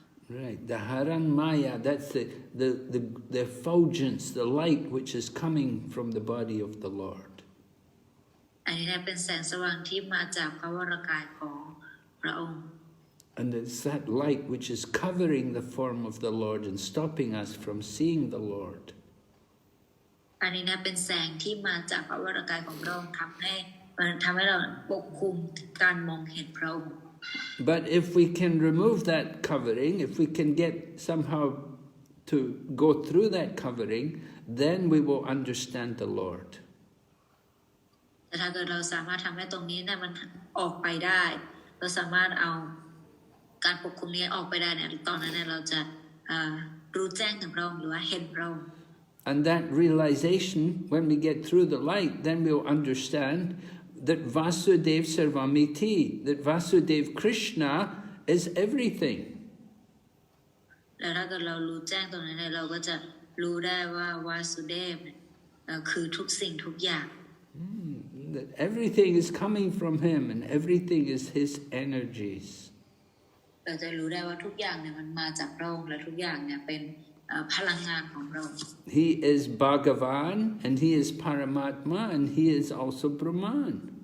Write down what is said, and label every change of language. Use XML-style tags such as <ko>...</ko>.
<en>Right, the haran maya, that's the effulgence, the light which is coming from the body of the Lord.</en> <th>อันนี้เป็นแสงสว่างที่มาจากพระวรกายของพระองค์</th> <en>And it's that light which is covering the form of the Lord and stopping us from seeing the Lord.</en> <th>อันนี้เป็นแสงที่มาจากพระวรกายของพระองค์ทำให้เราปกคลุมการมองเห็นพระองค์</th> <en>But if we can remove that covering, if we can get somehow to go through that covering, then we will understand the Lord.</en> <th>แต่ถ้าเกิดเราสามารถทำให้ตรงนี้เนี่ยมันออกไปได้เราสามารถเอาการปกคลุมนี้ออกไปได้เนี่ยตอนนั้นเนี่ยเราจะรู้แจ้งถึงพระองค์หรือว่าเห็นพระองค์</th> <en>And that realization, when we get through the light, then we'll understand that Vasudev Sarvamiti, that Vasudev Krishna is everything.</en> <th>แล้วถ้าเกิดเรารู้แจ้งตรงนั้นเนี่ยเราก็จะรู้ได้ว่าวาสุเดฟคือทุกสิ่งทุกอย่าง</th> <en>That everything is coming from him and everything is his energies.</en> <th>เราจะรู้ได้ว่าทุกอย่างเนี่ยมันมาจากพระองค์และทุกอย่างเนี่ยเป็นพลังงานของเรา</th> <en>He is Bhagavan and he is Paramatma and he is also Brahman.</en>